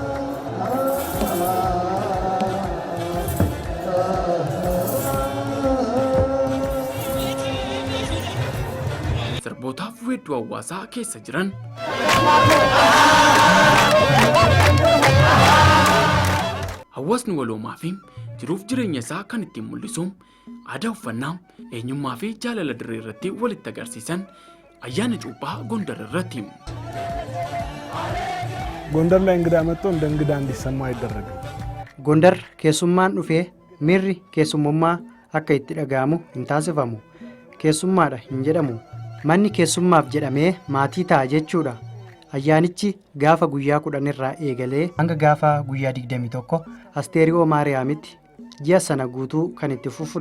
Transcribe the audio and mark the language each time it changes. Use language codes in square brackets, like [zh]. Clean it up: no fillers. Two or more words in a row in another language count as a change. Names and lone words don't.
[om] Sirboota weedduu hawaasaa keessa jiran hawaasni waloomaa fi jiruuf jireenya isaa kan ittiin mul'isu aadaa uffannaa eenyummaa fi jaalala dirree irratti walitti agarsiisan ayyaana cuuphaa Gondar irratti [am] ጎንደር ላይ እንግዳ መጥቶ እንደ እንግዳ እንዲሰማው አይደረግም። [om] ጎንደር keessummaan dhufee miirri keessummummaa akka itti dhaga'amu hin taasifamu. Keessummaadha hin jedhamu. Manni keessummaaf jedhamee maatii ta'a jechuudha. Ayyaanichi gaafa guyyaa 10 irraa eegalee hanga gaafa guyyaa 21 Asteeriyoo Maariyaamitti ji'a sana guutuu kan itti fufudha.